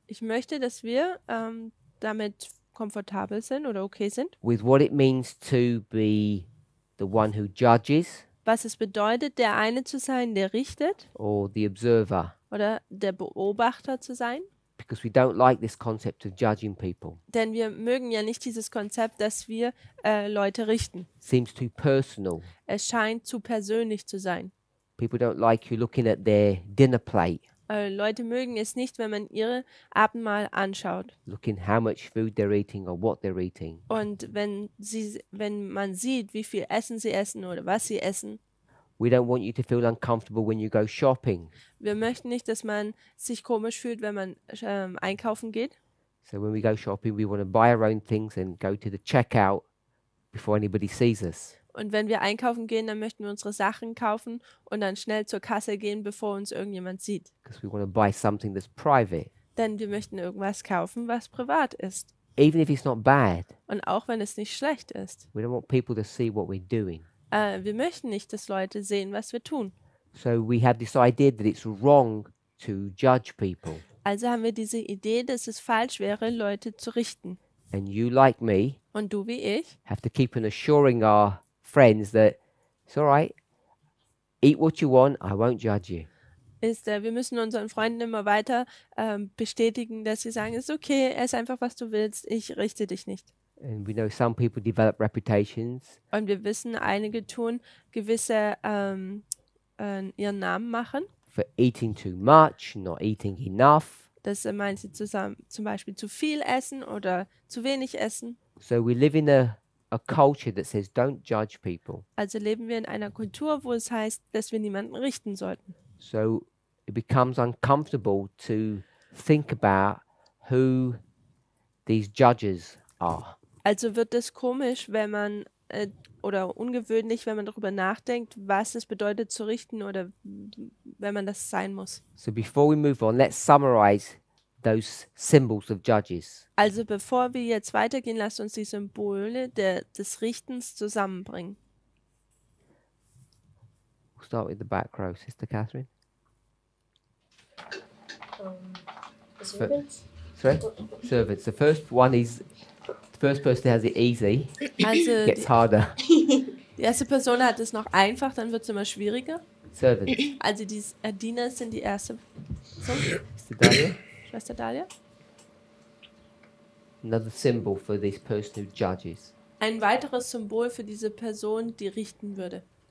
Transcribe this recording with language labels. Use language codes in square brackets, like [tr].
[de] Ich möchte, dass wir damit komfortabel sind oder okay sind, [en] with what it means to be the one who judges [de] was es bedeutet, der eine zu sein, der richtet [en] or the observer, [de] oder der Beobachter zu sein. [en] because we don't like this concept of judging people. [de] Denn wir mögen ja nicht dieses Konzept, dass wir Leute richten. [en] Seems too personal. [de] Es scheint zu persönlich zu sein. [en] People don't like you looking at their dinner plate, [de] Leute mögen es nicht, wenn man ihre Abendmahl anschaut. [en] looking how much food they're eating or what they're eating. [de] Und wenn man sieht, wie viel Essen sie essen oder was sie essen. [en] We don't want you to feel uncomfortable when you go shopping. [de] Wir möchten nicht, dass man sich komisch fühlt, wenn man einkaufen geht. [en] So when we go shopping, we want to buy our own things and go to the checkout before anybody sees us. [de] Und wenn wir einkaufen gehen, dann möchten wir unsere Sachen kaufen und dann schnell zur Kasse gehen, bevor uns irgendjemand sieht. [en] Because we want to buy something that's private, [de] Denn wir möchten irgendwas kaufen, was privat ist. [en] even if it's not bad. [de] Und auch wenn es nicht schlecht ist. [en] We don't want people to see what we're doing. [de] Wir möchten nicht, dass Leute sehen, was wir tun. [en] So we have this idea that it's wrong to judge people. [de] Also haben wir diese Idee, dass es falsch wäre, Leute zu richten. [en] And you, like me, [de] Und du wie ich, [en] have to keep on assuring our friends that it's all right, eat what you want, I won't judge you. [de] wir müssen unseren Freunden immer weiter bestätigen, dass sie sagen, es ist okay, ess einfach, was du willst, ich richte dich nicht. [en] And we know some people develop reputations [de] Und wir wissen, einige tun gewisse ihren Namen machen. [en] for eating too much, not eating enough. [de] Das meinen sie zum Beispiel zu viel essen oder zu wenig essen. [en] So we live in a culture that says don't judge people. [de] Also leben wir in einer Kultur, wo es heißt, dass wir niemanden richten sollten. [en] So it becomes uncomfortable to think about who these judges are. [de] Also wird es komisch, wenn man oder ungewöhnlich, wenn man darüber nachdenkt, was es bedeutet zu richten oder wenn man das sein muss. [en] So before we move on, let's summarize those symbols of judges. [de] Also bevor wir jetzt weitergehen, lasst uns die Symbole des Richtens zusammenbringen. [en] We'll start with the back row, Sister Catherine. Servants? Sorry? Servants. The first one is, the first person has it easy, [de] Also [en] gets harder. [de] die erste Person hat es noch einfach, dann wird es immer schwieriger. [en] Servants. [de] Also die Diener sind die erste Person. [en] Sister Dahlia. [de] Schwester Dahlia. [en] Another symbol for this person who judges. [de] Ein weiteres Symbol für diese Person, die richten würde.